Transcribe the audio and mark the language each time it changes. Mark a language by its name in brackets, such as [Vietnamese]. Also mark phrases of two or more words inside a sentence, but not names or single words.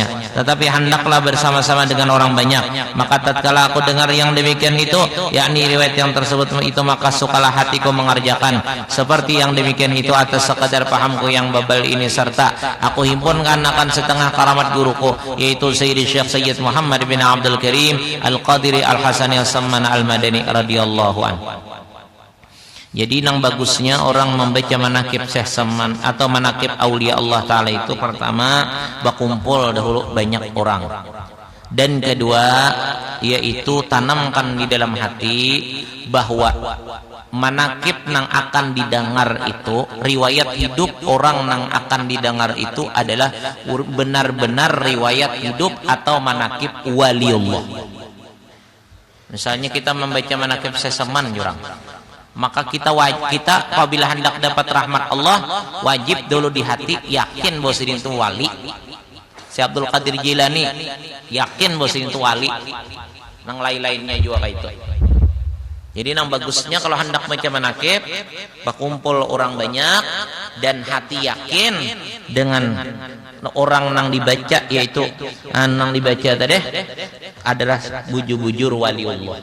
[Indonesian] Tetapi hendaklah bersama-sama dengan orang banyak. Maka tatkala aku dengar yang demikian itu, yakni riwayat yang tersebut itu, maka sukalah hatiku mengerjakan seperti yang demikian itu atas sekadar pahamku yang bebal ini, serta aku himpunkan akan setengah karamat guruku, yaitu Sayyidi Syekh Sayyid Muhammad bin Abdul Karim Al-Qadiri Al-Hasani As-Samman Al-Madani [Arabic] radhiyallahu an. [Banjar] Jadi nang bagusnya orang membaca manaqib Syekh Samman atau manaqib aulia Allah taala itu, pertama berkumpul dahulu banyak orang, dan kedua yaitu tanamkan di dalam hati bahwa manaqib nang akan didengar itu, riwayat hidup orang nang akan didengar itu adalah benar-benar riwayat hidup atau manaqib waliullah. Misalnya kita membaca manaqib Syekh Samman jurang, maka kita apabila hendak dapat rahmat Allah wajib dulu di hati yakin bahwa itu wali. Si Abdul Qadir Jilani yakin bahwa itu wali, nang lain-lainnya juga kayak itu. Jadi nang bagusnya kalau hendak baca manaqib berkumpul orang banyak dan hati yakin dengan orang nang dibaca, yaitu nang dibaca tadi adalah bujur-bujur waliullah.